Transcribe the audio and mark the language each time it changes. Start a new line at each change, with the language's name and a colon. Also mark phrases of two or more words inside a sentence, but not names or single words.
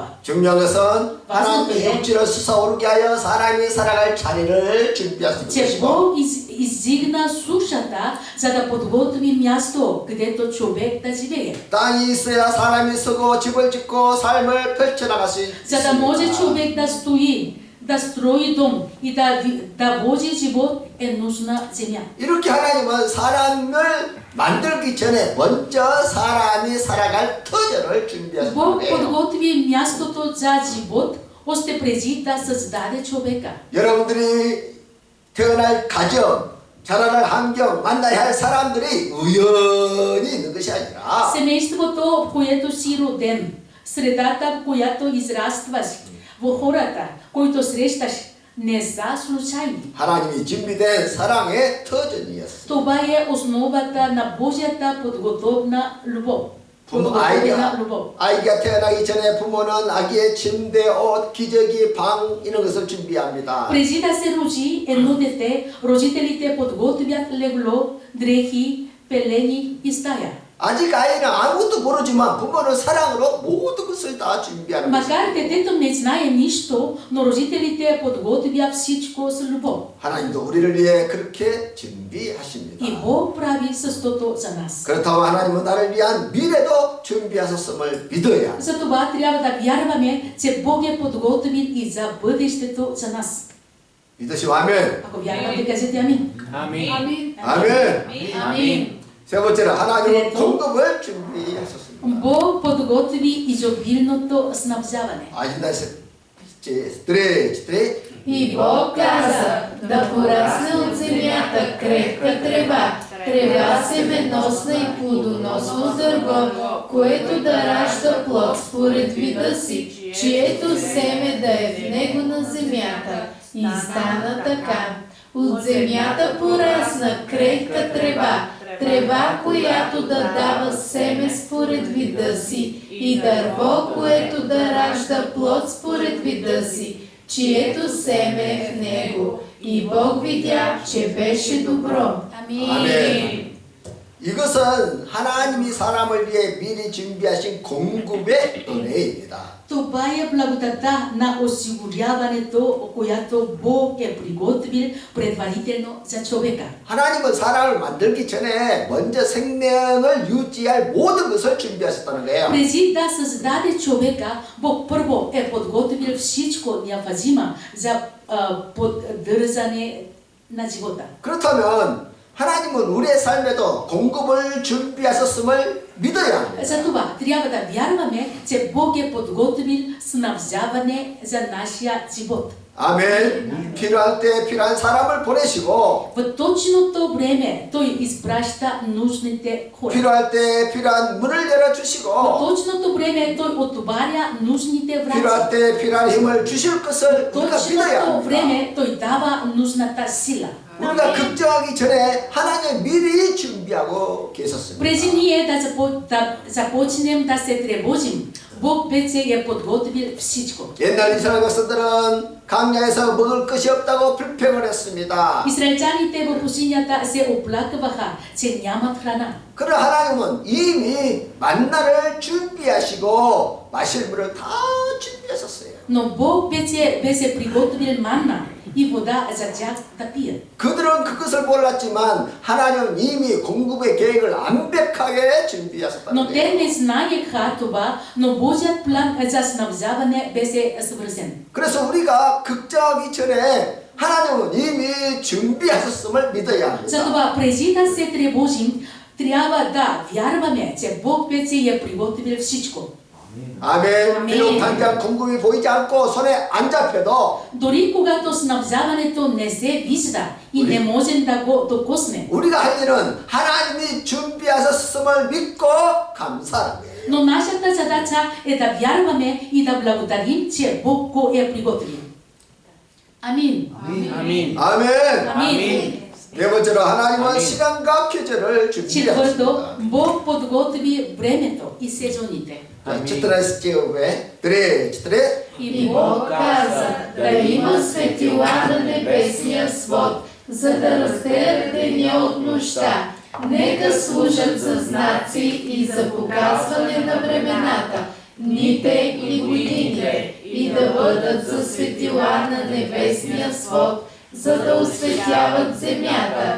Korean: 중요한 것은 하나님의 맞습니다. 육지를 솟아오르게 하여 사람이 살아갈 자리를 준비하시는
Bulgarian: Че
Korean: 것이고
Bulgarian: Бог издигна сушата, за да подготви място, където човек да живее.
Korean: 땅이 있어야 사람이 서고 집을 짓고 삶을 펼쳐나갈 수
Bulgarian: За да може
Korean: 있습니다.
Bulgarian: човек да стои, да строи дом и да води живот, е нужна земя.
Korean: 이렇게 하나님은 사람을 만들기 전에 먼저 사람이 살아갈 터전을 준비하신
Bulgarian: Бог
Korean: 거예요.
Bulgarian: подготви мястото за живот, още преди да създаде човека.
Korean: 여러분들이 태어날 가정, 자라날 환경, 만나야 할 사람들이 우연히 있는 것이 아니라
Bulgarian: Семейството, в което си роден, средата, в която израстваш, в хората, които срещаш, не са случайни.
Korean: 하나님이 준비된 사랑의 터전이었어요.
Bulgarian: Това е основата на Божията подготовна любов.
Korean: 부모
Bulgarian: подготовена любов.
Korean: 아이가 태어나기 전에 부모는 아기의 침대, 옷, 기저귀, 방 이런 것을 준비합니다.
Bulgarian: Преди да се роди едно дете, родителите подготвят легло, дрехи, пелени и стая.
Korean: 아직 아이는 아무것도 모르지만 부모는 사랑으로 모든 것을 다 준비하는 것입니다.
Bulgarian: Макар детето не знае нищо, но родителите подготвят всичко с любов.
Korean: 하나님도 우리를 위해 그렇게 준비하십니다.
Bulgarian: И Бог прави същото за нас.
Korean: 그렇다고 하나님은 나를 위한 미래도 준비하셨음을 믿어야 합니다.
Bulgarian: Затова трябва да вярваме, че Бог е подготвил и за бъдещето за нас.
Korean: 믿으시오. 아멘.
Bulgarian: Ако вярвате, кажете амин.
Korean: 아멘. 아멘.
Bulgarian: Амин.
Korean: 세 번째는 하나님은 그래도- 공급을 준비하셨습니다.
Bulgarian: Бог подготви изобилното снабдяване.
Korean: 아신다 스트레이트
Bulgarian: И Бог каза да порасне от земята крехка трева, трева семеносна и плодоносно дърво, което да ражда плод според вида си, чието семе да е в него на земята. И стана така. От земята порасна крехка трева, трева, която да дава семе според вида си, и дърво, което да ражда плод според вида си, чието семе е в него. И Бог видя, че беше добро.
Korean: 아멘. 이것은 하나님이 사람을 위해 미리 준비하신 공급의 은혜입니다.
Bulgarian: Това е благодата на осигуряването, която Бог е приготвил предварително за човека.
Korean: 하나님은 사람을 만들기 전에 먼저 생명을 유지할 모든 것을 준비하셨다는 거예요.
Bulgarian: Преди да създаде човека, Бог първо е подготвил всичко необходимо за поддържане на живота.
Korean: 그렇다면 하나님은 우리의 삶에도 공급을 준비하셨음을 믿어야 합니다.
Bulgarian: Затова трябва да вярваме, че Бог е подготвил снабдяване за нашия живот.
Korean: 아멘. 필요할 때 필요한 사람을 보내시고
Bulgarian: В точното време Той изпраща нужните хора.
Korean: 필요할 때 필요한 문을
Bulgarian: В
Korean: 열어주시고
Bulgarian: точното време Той отваря нужните врати.
Korean: 필요할 때 필요한 힘을 주실 것을
Bulgarian: В
Korean: 우리가 믿어야
Bulgarian: точното
Korean: 합니다.
Bulgarian: време Той дава нужната сила.
Korean: 우리가 걱정하기 전에 하나님 미리 준비하고 계셨습니다.
Bulgarian: Преди ние да започнем да се тревожим, Бог вече е подготвил всичко.
Korean: 옛날 이스라엘 백성들은 강야에서 먹을 것이 없다고 불평을 했습니다.
Bulgarian: Израелчаните в пустинята се оплакваха, че нямат храна.
Korean: 그러나 하나님은 이미 만나를 준비하시고 마실 물을 다 준비하셨어요.
Bulgarian: Но Бог вече беше приготвил манна и вода за тях да пият.
Korean: 그들은 그것을 몰랐지만 하나님은 이미 공급의 계획을 완벽하게
Bulgarian: Но
Korean: 준비하셨다는
Bulgarian: те
Korean: 거예요.
Bulgarian: не знаеха това, но Божият план за снабдяване беше свързан.
Korean: 그래서 우리가 걱정하기 전에 하나님은 이미 준비하셨음을 믿어야 합니다.
Bulgarian: Затова преди да се тревожим, трябва да вярваме, че Бог вече е приготвил всичко.
Korean: 아멘. 아멘. 비록 당장 공급이 보이지 않고 손에 안 잡혀도
Bulgarian: Дори когато снабдяването не се вижда и не можем да го докоснем.
Korean: 우리가 할 일은 하나님이 준비하셨음을 믿고 감사하는 거예요.
Bulgarian: Но нашата задача е да вярваме и да благодарим, че Бог го е приготвил. Амин.
Korean: 아멘. 아멘.
Bulgarian: Амин.
Korean: 네 번째로 하나님은 아멘. 시간과 계절을
Bulgarian: Четвърто,
Korean: 준비하셨습니다.
Bulgarian: Бог подготви времето и сезоните.
Korean: 자, 14
Bulgarian: И Бог каза да има светила на небесния свод, за да разделят деня от нощта. Нека служат за знаци и за показване на времената, дните и годините, и да бъдат за светила на небесния свод, за да осветяват земята.